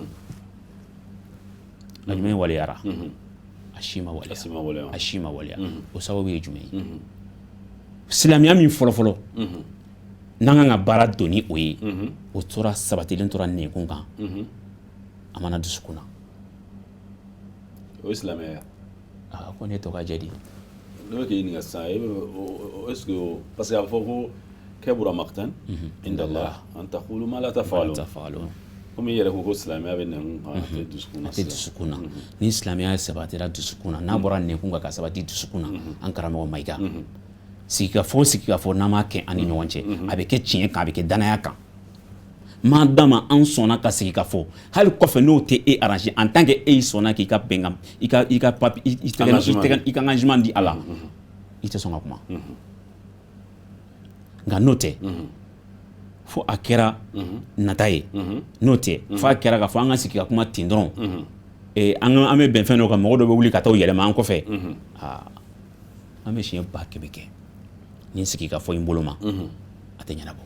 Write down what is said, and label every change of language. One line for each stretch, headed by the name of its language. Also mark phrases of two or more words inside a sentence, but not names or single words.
Bambara: a jumɛn waliyara a si ma waliya o sababu ye jumɛn ye silamɛya min fɔlɔfɔlɔ n'an kan ka baara don ni o ye o tora sabatilen tora nɛnkun kan a mana dusukun na o ye silamɛya ko ne tɔgɔ jɛ di ne bɛ k'i ɲininka sisan
French: est-ce que parce que
Bambara: a bɛ fɔ ko
Arabic: كبر مقتا عند الله أن تقولوا ما لا تفعلون
Bambara: komi i yɛrɛ ko silamɛya bɛ nɛnkun kan a tɛ dusukun na ni silamɛya sabatira dusukun na n'a bɔra nɛnkun kan ka sabati dusukun na an karamɔgɔ Mayiga sigikafɔ n'an m'a kɛ an ni ɲɔgɔn cɛ a bɛ kɛ tiɲɛ kan a bɛ kɛ danaya kan maa dama an sɔnna ka sigikafɔ hali kɔfɛ n'o tɛ e arranger
French: en tant que
Bambara: e sɔnna k'i ka bɛnkan i ka engagement di a la i tɛ sɔn ka kuma nka n'o tɛ fo a kɛra nata ye n'o tɛ fo a kɛra k'a fɔ an ka sigi ka kuma ten dɔrɔn an bɛ bɛn fɛn dɔ kan mɔgɔ dɔ bɛ wuli ka taa o yɛlɛma an kɔfɛ an bɛ siɲɛ 100 kɛ ni sigikafɔ in bolo ma a tɛ ɲɛnabɔ